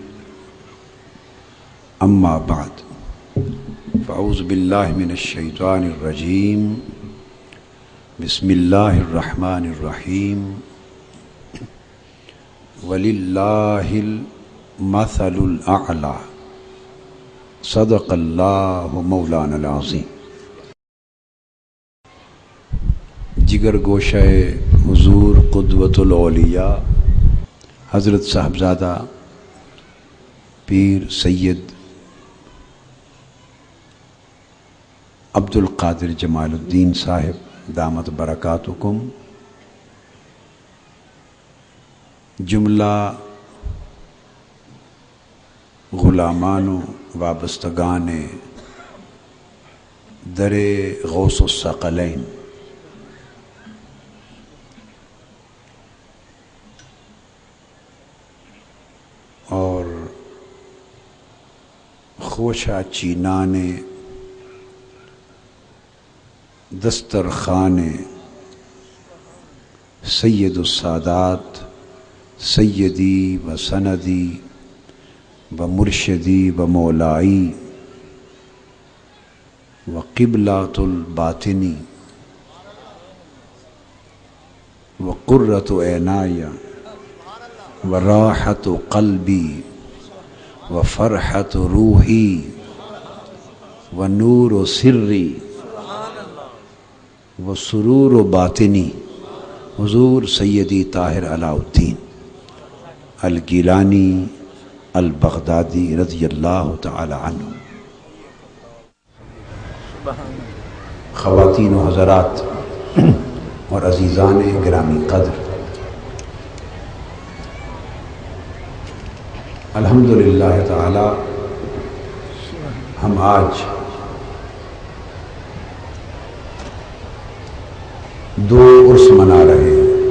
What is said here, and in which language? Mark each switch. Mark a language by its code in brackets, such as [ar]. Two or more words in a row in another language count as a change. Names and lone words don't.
[ar] أما بعد فأعوذ بالله من الشيطان الرجيم. بسم الله الرحمن الرحيم. ولله المثل الأعلى. صدق الله مولانا العظيم. [ur] جگر گوشہ حضور قدوۃ الاولیاء حضرت صاحبزادہ پیر سید عبد القادر جمال الدین صاحب [ar] دامت برکاتکم، [ur] جملہ غلامان و وابستگان در غوث الثقلین، اور خوشہ چینان دسترخوان سید السادات [ar] سیدی و سندی و مرشدی و مولائی [ur] و قبلۃ الباطنی و قرۃ عینائی و راحت قلبی و فرحت روحی و نور و سری و سرور و باطنی حضور سیدی طاہر علاء الدین الگیلانی البغدادی [ar] رضی اللہ تعالی عنہ. [ur] خواتین و حضرات اور عزیزان گرامی قدر، [ar] الحمدللہ تعالی [ur] ہم آج دو عرس منا رہے ہیں.